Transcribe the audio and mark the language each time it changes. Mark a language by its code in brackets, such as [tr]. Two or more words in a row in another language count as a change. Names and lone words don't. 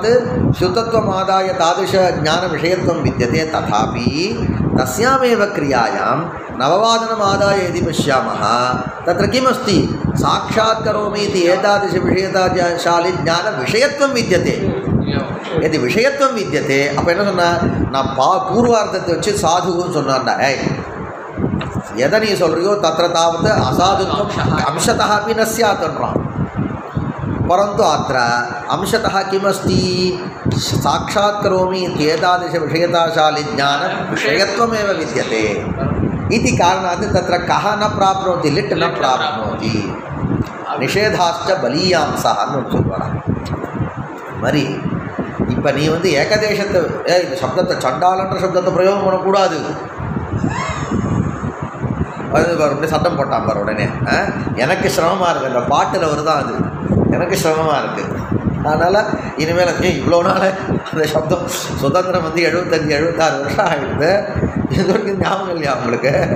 [sa] श्रुतत्वमादाय तादृशज्ञानविषयत्वं विद्यते तथापि तस्यामेव क्रियायां नववादनमादाय यदि पश्यामः तत्र किमस्ति साक्षात् करोमि इति एतादृशविषयताशाली ज्ञानविषयत्वं विद्यते यदि विषयत्वं विद्यते [ta] அப்போ என்ன சொன்னா நான் பூர்வார்த்தத்தை வச்சு சாதுன்னு சொன்னான்டா ஏய் எதை நீ சொல்றியோ [sa] तत्र तावत् असाधुत्वम् अंशतः अपि न स्यात् परन्तु अत्र अंशतः किमस्ति साक्षात् करोमि इत्येतादृशविषयताशाली ज्ञानविषयत्वमेव विद्यते इति कारणात् तत्र कः न प्राप्नोति लिट् न प्राप्नोति निषेधाश्च बलीयांसः मरी [ta] இப்போ நீ வந்து ஏகதேசத்தை இந்த சப்தத்தை சண்டாலன்ற சப்தத்தை பிரயோகம் பண்ணக்கூடாது அது அப்படியே சட்டம் போட்டான் பாரு உடனே எனக்கு சிரமமாக இருக்குது அந்த பாட்டில் வருதான் அது எனக்கு சிரமமாக இருக்குது அதனால் இனிமேல் இவ்வளோ நாள் அந்த சப்தம் சுதந்திரம் வந்து 75-76 வருஷம் ஆகிடுது இது வரைக்கும் ஞாபகம் இல்லையா அவங்களுக்கு